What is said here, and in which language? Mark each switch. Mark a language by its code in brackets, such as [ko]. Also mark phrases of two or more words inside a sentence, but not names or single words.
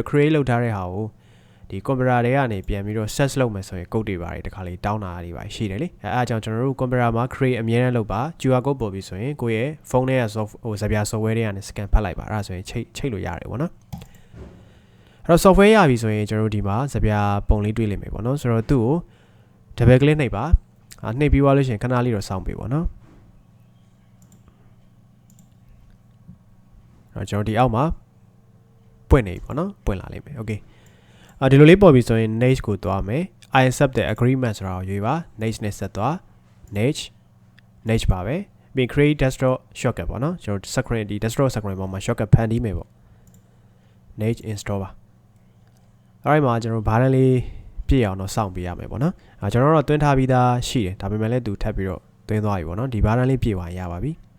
[my] create လုပ်ထားတဲ့ဟာကိုဒီကွန်ပျူတာတွေကနေပြန်ပြီးတော့ set လုပ်မယ်ဆိုရင် code တွေပါတယ်တခါလေးတောင်းတာတွေပါရှိတယ်လေအဲအားကြောင့်ကျွန်တော်တို့ကွန်ပျူတာမှာ create အမြဲတမ်းလုပ်ပါ QR code ပေါ်ပြီးဆိုရင်ကိုယ့်ရဲ့ဖုန်းထဲကZapya software တွေကနေ scan ဖတ်လိုက်ပါအဲ့ဒါဆိုရင်ချိတ်လို့ရတယ်ပေါ့နော်အဲ့တော့ software ရပြီဆိုရင်ကျွန်တော်တို့ဒီမှာZapyaပုံလေးတွေ့လိမ့်မယ်ပေါ့နော်ဆိုတော့သူ့ကို [en] double click [my] နှိပ်ပါနှိပ်ပြီးသွားလို့ရှိရင်ခဏလေးတော့စောင့်ပေးပေါ့နော် အဲ့တော့ကျွန်တော်ဒီအောက်မှာပွင့်နေပြီပေါ့နော်ပွင့်လာလိမ့်မယ် okay ဒီလိုလေးပေါ်ပြီဆိုရင် next ကိုသွားမယ် I [en] accept the agreement [my] ဆိုတာကိုရွေးပါ next နဲ့ဆက်သွား next ပါပဲပြီး [en] create desktop shortcut [my] ပေါ့နော်ကျွန်တော် screen ဒီ [en] desktop screen [my] ပေါ်မှာ shortcut ဖန်တီးမယ်ပေါ့ [en] next install [my] ပါအဲ့ဒီမှာကျွန်တော်ဘာတန်းလေးပြည့်အောင်တော့စောင့်ပေးရမယ်ပေါ့နော်ကျွန်တော်တို့သွင်းထားပြီးသားရှိတယ်ဒါပေမဲ့လည်းသူထပ်ပြီးတော့သွင်းသွားပြီပေါ့နော်ဒီဘာတန်းလေးပြည့်သွားရပါပြီ